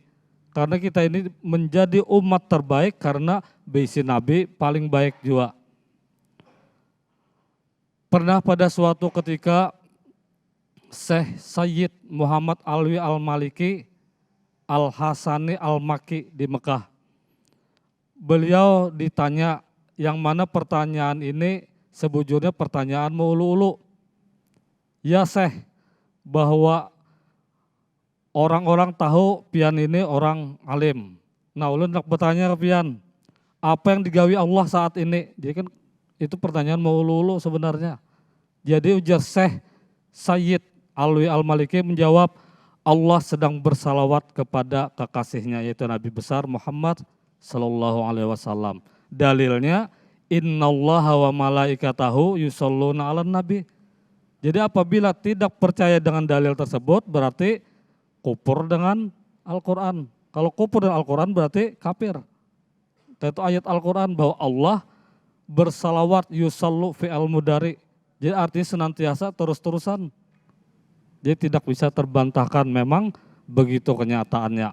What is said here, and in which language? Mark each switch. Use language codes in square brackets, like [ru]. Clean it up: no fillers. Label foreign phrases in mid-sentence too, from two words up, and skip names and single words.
[id] Karena kita ini menjadi umat terbaik karena bisi Nabi paling baik juga. Pernah pada suatu ketika Syekh Sayyid Muhammad Alwi Al-Maliki Al-Hasani Al-Maki di Mekah. Beliau ditanya, yang mana pertanyaan ini sebujurnya pertanyaan meulu-ulu. Ya Syekh, bahwa orang-orang tahu pian ini orang alim. [bjn] Nah ulun nak bertanya ke pian, apa yang digawi Allah saat ini? [id] Jadi kan itu pertanyaan meulu-ulu sebenarnya. Jadi ujar Syekh Sayyid Alwi Al-Maliki menjawab, Allah sedang bersalawat kepada kekasihnya yaitu Nabi besar Muhammad [ar] صلى الله عليه وسلم. Dalilnya إن الله وملائكته يصلون على النبي. [id] Jadi apabila tidak percaya dengan dalil tersebut berarti kufur dengan Al-Quran. Kalau kufur dengan Al-Quran berarti kafir. Itu ayat Al-Quran bahwa Allah bersalawat [ar] يصلي فعل مضارع. [id] Jadi artinya senantiasa terus-terusan. Jadi tidak bisa terbantahkan, memang begitu kenyataannya.